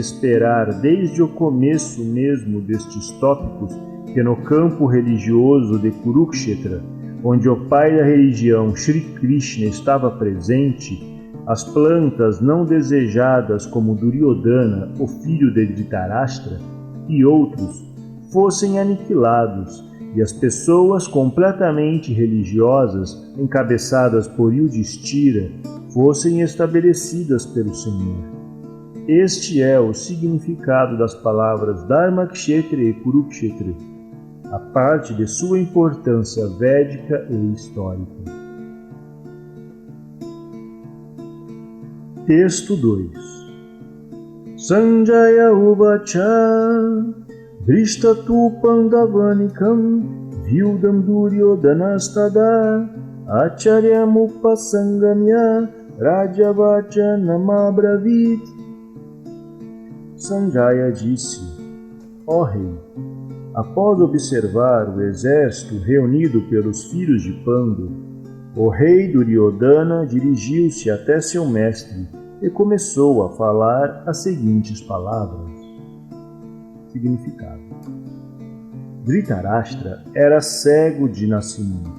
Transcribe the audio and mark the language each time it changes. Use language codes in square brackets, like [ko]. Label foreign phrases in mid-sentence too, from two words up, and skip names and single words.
[pt] esperar desde o começo mesmo destes tópicos que no campo religioso de Kurukshetra, onde o pai da religião Shri Krishna estava presente, as plantas não desejadas como Duryodhana, o filho de Dhritarashtra, e outros, fossem aniquilados, e as pessoas completamente religiosas, encabeçadas por Yudhishthira, fossem estabelecidas pelo Senhor. Este é o significado das palavras Dharmakshetra e Kurukshetra, a parte de sua importância védica e histórica. Texto 2. [sa] सञ्जय उवाच दृष्टतु पाण्डवानीकम् व्यूडम् दुर्योधनस्तदा आचार्यम् उपसङ्गम्य राजवच नमब्रवीत्. [pt] Sanjaya disse: ó rei, após observar o exército reunido pelos filhos de Pandu, o rei Duryodhana dirigiu-se até seu mestre e começou a falar as seguintes palavras. Significado: Dhritarashtra era cego de nascimento.